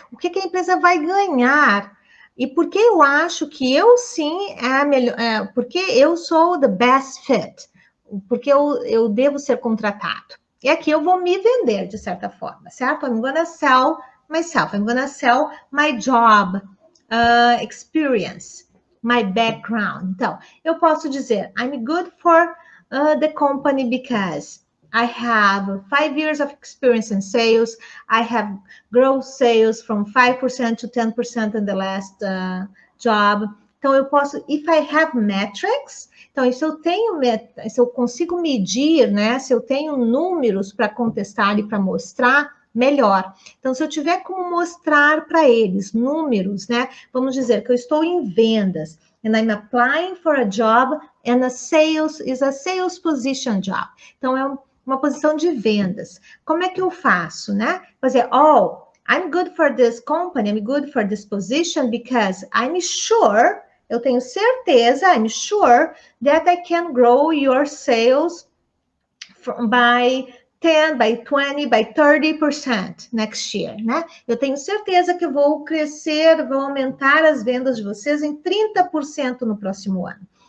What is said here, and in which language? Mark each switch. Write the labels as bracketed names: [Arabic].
[Portuguese] O que a empresa vai ganhar. E por que eu acho que eu sim porque eu sou [English] the best fit, [Portuguese] porque eu devo ser contratado. E aqui eu vou me vender, de certa forma, certo? [English] I'm gonna sell myself, I'm gonna sell my job, experience, my background. [Portuguese] Então, eu posso dizer, [English] I'm good for the company because I have 5 years of experience in sales. I have grown sales from 5% to 10% in the last job. [Portuguese] Então, eu posso, [English] if I have metrics, [Portuguese] Então, se eu tenho se eu consigo medir, né? Se eu tenho números para contestar e para mostrar, melhor. Então, se eu tiver como mostrar para eles números, né? Vamos dizer que eu estou em vendas, [English] and I'm applying for a job, and a sales position job. [Portuguese] Então, é uma posição de vendas. Como é que eu faço, né? [English] Fazer, I'm good for this company, I'm good for this position because I'm sure, [Portuguese] eu tenho certeza, [English] I'm sure that I can grow your sales by 10, by 20, by 30% next year, né? [Portuguese] Eu tenho certeza que vou crescer, vou aumentar as vendas de vocês em 30% no próximo ano.